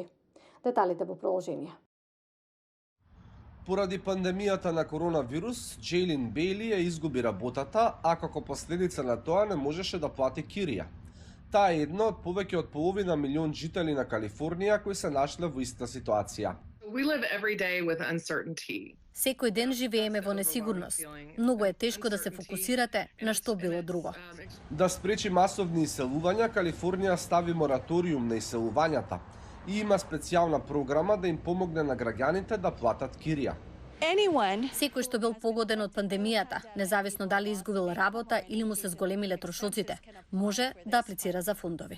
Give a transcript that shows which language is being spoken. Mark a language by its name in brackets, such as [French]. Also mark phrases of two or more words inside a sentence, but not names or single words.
[Macedonian] Деталите во продолжение. Поради пандемијата на коронавирус, Джейлин Бейли ја изгуби работата, а како последица на тоа не можеше да плати кирија. Таа е една од повеќе од половина милион жители на Калифорнија кои се нашле во иста ситуација. [English] We live every day with uncertainty. [Macedonian] Секој ден живееме во несигурност. Многу е тешко да се фокусирате на што било друго. Да спречи масовни иселувања, Калифорнија стави мораториум на иселувањата и има специјална програма да им помогне на граѓаните да платат кирија. Секој што бил погоден од пандемијата, независно дали изгубил работа или му се зголемиле трошоците, може да аплицира за фондови.